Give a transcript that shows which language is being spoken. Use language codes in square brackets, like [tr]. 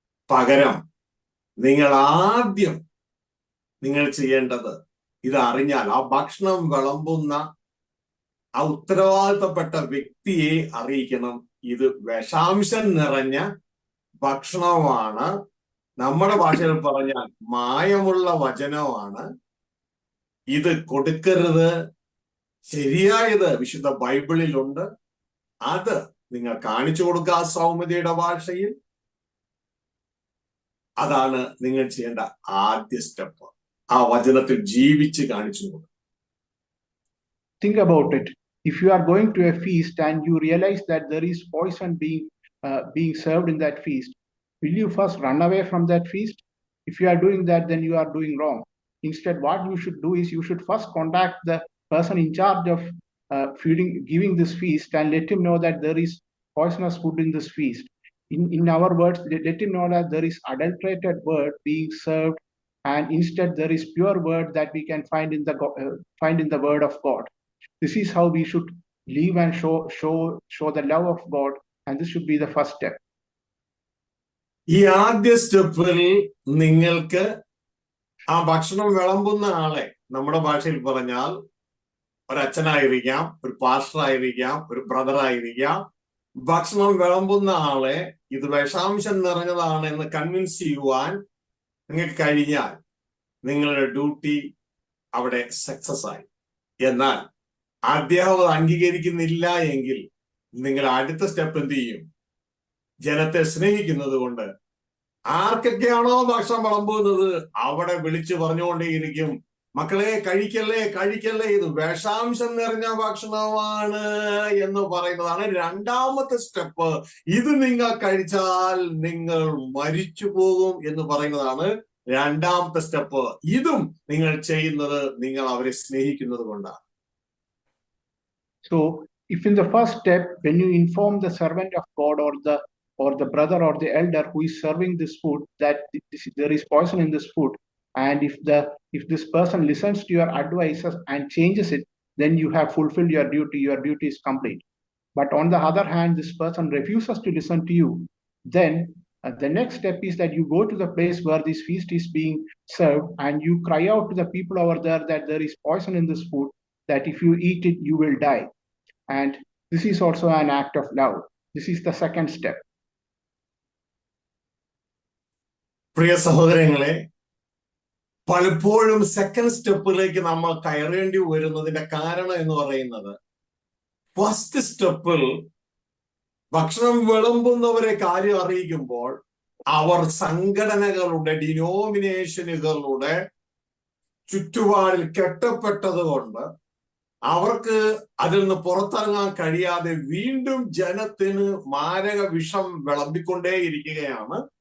[ml] പകരം നിങ്ങൾ ആദ്യം ചെയ്യേണ്ടത് ഇത് അറിഞ്ഞാൽ ആ ഭക്ഷണം വിളമ്പുന്ന ആ ഉത്തരവാദിത്തപ്പെട്ട വ്യക്തിയെ അറിയിക്കണം, ഇത് വിഷാംശം നിറഞ്ഞ ഭക്ഷണമാണ്, നമ്മുടെ ഭാഷയിൽ പറഞ്ഞാൽ മായമുള്ള വചനമാണ്, ഇത് കൊടുക്കരുത്, ശരിയായത് വിശുദ്ധ ബൈബിളിലുണ്ട്, അത് നിങ്ങൾ കാണിച്ചു കൊടുക്കുക സൗമ്യതയുടെ ഭാഷയിൽ. അതാണ് നിങ്ങൾ ചെയ്യേണ്ട ആദ്യ സ്റ്റെപ്പ്. ആ വചനത്തിൽ ജീവിച്ച് കാണിച്ചു കൊടുക്കുക. [en] Think about it. If you are going to a feast and you realize that there is poison being served in that feast, will you first run away from that feast? If you are doing that, then you are doing wrong. Instead, what you should do is you should first contact the person in charge of giving this feast and let him know that there is poisonous food in this feast. In our words, let him know that there is adulterated word being served, and instead there is pure word that we can find in the word of God. This is how we should live and show the love of God, and this should be the first step. [ml] ഈ ആദ്യ സ്റ്റെപ്പിൽ നിങ്ങൾക്ക് ആ ഭക്ഷണം വിളമ്പുന്ന ആളെ, നമ്മുടെ ഭാഷയിൽ പറഞ്ഞാൽ ഒരച്ഛനായിരിക്കാം, ഒരു പാസ്റ്ററായിരിക്കാം, ഒരു ബ്രദറായിരിക്കാം, ഭക്ഷണം വിളമ്പുന്ന ആളെ ഇത് വിഷാംശം നിറഞ്ഞതാണ് എന്ന് കൺവിൻസ് ചെയ്യുവാൻ നിങ്ങൾക്ക് കഴിഞ്ഞാൽ നിങ്ങളുടെ ഡ്യൂട്ടി അവിടെ സക്സസ് ആയി. എന്നാൽ അദ്ദേഹം അത് അംഗീകരിക്കുന്നില്ല എങ്കിൽ നിങ്ങൾ അടുത്ത സ്റ്റെപ്പ് എന്ത് ചെയ്യും? ജനത്തെ സ്നേഹിക്കുന്നത് കൊണ്ട് ആർക്കൊക്കെയാണോ ഭക്ഷണം വിളമ്പുന്നത് അവിടെ വിളിച്ചു പറഞ്ഞുകൊണ്ടേയിരിക്കും, മക്കളെ കഴിക്കല്ലേ കഴിക്കല്ലേ, ഇത് വിഷാംശം നിറഞ്ഞ ഭക്ഷണമാണ് എന്ന് പറയുന്നതാണ് രണ്ടാമത്തെ സ്റ്റെപ്പ്. ഇത് നിങ്ങൾ കഴിച്ചാൽ നിങ്ങൾ മരിച്ചു പോകും എന്ന് പറയുന്നതാണ് രണ്ടാമത്തെ സ്റ്റെപ്പ്. ഇതും നിങ്ങൾ ചെയ്യുന്നത് നിങ്ങൾ അവരെ സ്നേഹിക്കുന്നത് കൊണ്ടാണ്. [en] So if in the first step, when you inform the servant of God or the brother or the elder who is serving this food that there is poison in this food, and if this person listens to your advices and changes it, then you have fulfilled your duty is complete. But on the other hand, this person refuses to listen to you, then the next step is that you go to the place where this feast is being served and you cry out to the people over there that there is poison in this food, that if you eat it you will die. And this is also an act of love. This is the second step. [ml] പ്രിയ സഹോദരങ്ങളെ, പലപ്പോഴും second സ്റ്റെപ്പിലേക്ക് നമ്മൾ കയറേണ്ടി വരുന്നതിന്റെ കാരണം എന്ന് പറയുന്നത്, first സ്റ്റെപ്പിൽ ഭക്ഷണം വിളമ്പുന്നവരെ കാര്യം അറിയിക്കുമ്പോൾ അവർ സംഘടനകളുടെ ഡിനോമിനേഷനുകളുടെ ചുറ്റുപാടിൽ കെട്ടപ്പെട്ടത് കൊണ്ട് അവർക്ക് അതിൽ നിന്ന് പുറത്തിറങ്ങാൻ കഴിയാതെ വീണ്ടും ജനത്തിന് മാരക വിഷം വിളമ്പിക്കൊണ്ടേയിരിക്കുകയാണ്.